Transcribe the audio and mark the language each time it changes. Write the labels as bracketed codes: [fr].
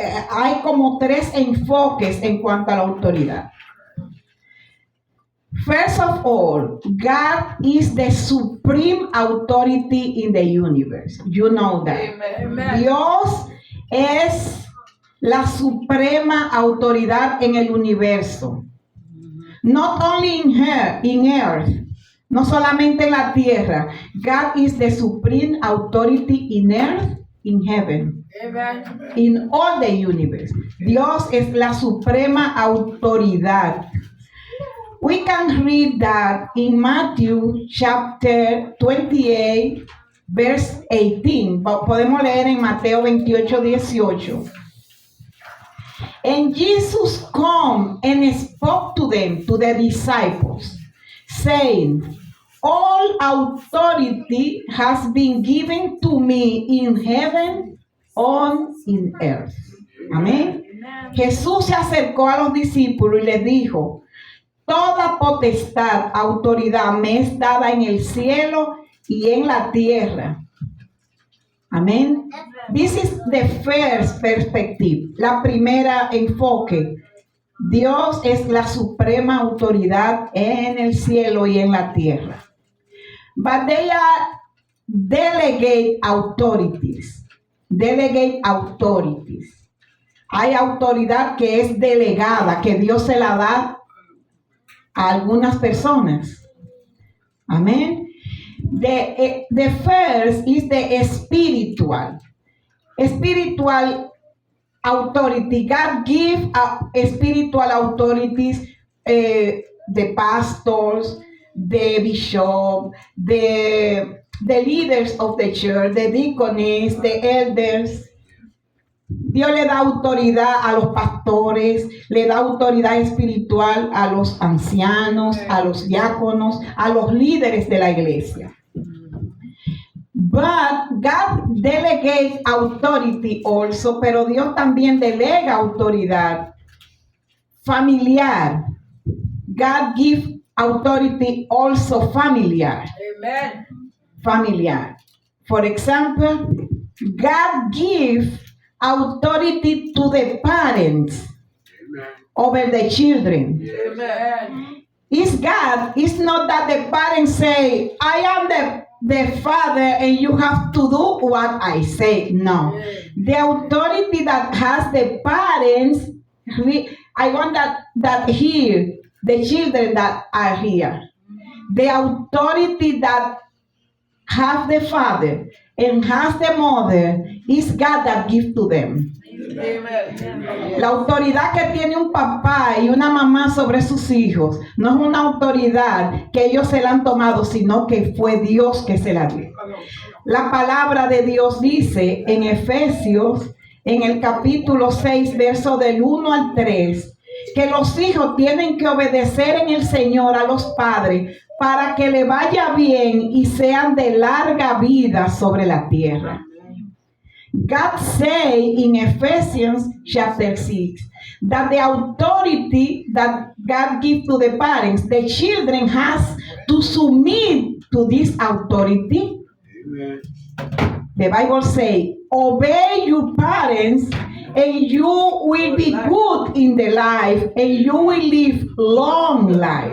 [es] Hay como tres enfoques en cuanto a la autoridad. [en] First of all, God is the supreme authority in the universe. You know that. Amen. [es] Dios es la suprema autoridad en el universo. [en] Not only in earth, [es] no solamente en la tierra. [en] God is the supreme authority in earth, in heaven, Amen. in all the universe. [es] Dios es la suprema autoridad. [en] We can read that in Matthew chapter 28, verse 18. [es] Podemos leer en Mateo 28, 18. [en] And Jesus come and spoke to them, to the disciples, saying, all authority has been given to me in heaven and in earth. [es] Amén. Jesús se acercó a los discípulos y les dijo, toda potestad, autoridad me es dada en el cielo y en la tierra. Amén. [en] This is the first perspective. [es] La primera enfoque. Dios es la suprema autoridad en el cielo y en la tierra. [en] But they are delegate authorities. Delegate authorities. [es] Hay autoridad que es delegada, que Dios se la da a algunas personas. Amén. [en] The first is the spiritual. Spiritual authority. God give spiritual authorities, the pastors, the bishop, the leaders of the church, the deacons, the elders. [es] Dios le da autoridad a los pastores, le da autoridad espiritual a los ancianos, a los diáconos, a los líderes de la iglesia. [en] But God delegates authority also, [es] pero Dios también delega autoridad familiar. [en] God gives authority also familiar. Amen. Familiar. For example, God gives authority to the parents over the children. Amen. It's God. It's not that the parents say, I am the father and you have to do what I say. No. The authority that has the parents, I want that here, the children that are here. The authority that have the father and has the mother is God that gives to them. Amen. [es] La autoridad que tiene un papá y una mamá sobre sus hijos no es una autoridad que ellos se la han tomado, sino que fue Dios que se la dio. La palabra de Dios dice en Efesios, en el capítulo 6, verso del 1 al 3, que los hijos tienen que obedecer en el Señor a los padres para que le vaya bien y sean de larga vida sobre la tierra. [en] God say in Ephesians chapter 6 that the authority that God gives to the parents, the children has to submit to this authority. Amen. The Bible say, obey your parents and you will be good in the life and you will live long life.